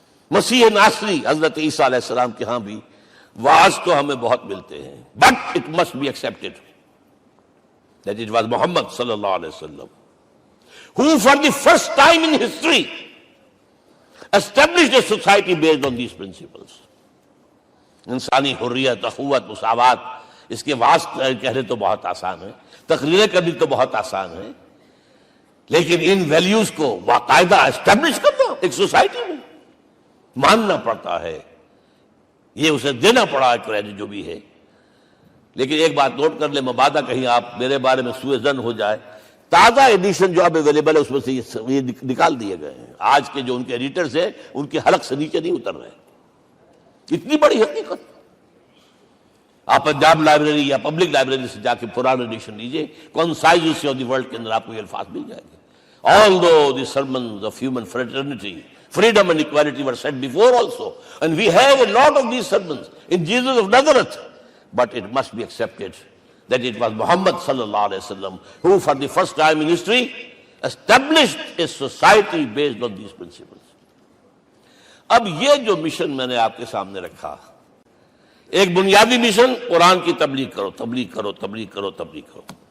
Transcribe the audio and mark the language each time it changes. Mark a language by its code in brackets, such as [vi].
[ur] مسیح ناصری حضرت عیسیٰ علیہ السلام کے ہاں بھی واعظ تو ہمیں بہت ملتے ہیں، [en] but it must be accepted that it was Muhammad صلی اللہ علیہ وسلم who for the first time in history established a society based on these principles. [ur] انسانی حریت، اخوت، مساوات، اس کے واعظ کہنے تو بہت آسان ہے، تقریریں کرنی تو بہت آسان ہے، لیکن ان ویلیوز کو باقاعدہ اسٹیبلش کرنا ایک سوسائٹی میں ماننا پڑتا ہے. یہ اسے دینا پڑا کریڈٹ جو بھی ہے. لیکن ایک بات نوٹ کر لیں، مبادہ کہیں آپ میرے بارے میں سوء ظن ہو جائے، تازہ ایڈیشن جو اب اویلیبل ہے اس میں سے یہ نکال دیے گئے ہیں. آج کے جو ان کے ایڈیٹرز ہیں ان کے حلق سے نیچے نہیں اتر رہے. اتنی بڑی حقیقت. آپ پنجاب لائبریری یا پبلک لائبریری سے جا کے پرانا ایڈیشن لیجئے، concise history of the world کے اندر آپ کو یہ الفاظ مل جائیں گے. [en] Although the sermons of human fraternity, Freedom and equality were said before also. And we have a lot of these sermons in Jesus of Nazareth. But it must be accepted that it was Muhammad sallallahu alaihi wasallam who for the first time in history established a society based on these principles. [ur] اب یہ جو mission میں نے آپ کے سامنے رکھا، ایک بنیادی مشن قرآن کی تبلیغ کرو، تبلیغ کرو، تبلیغ کرو، تبلیغ کرو.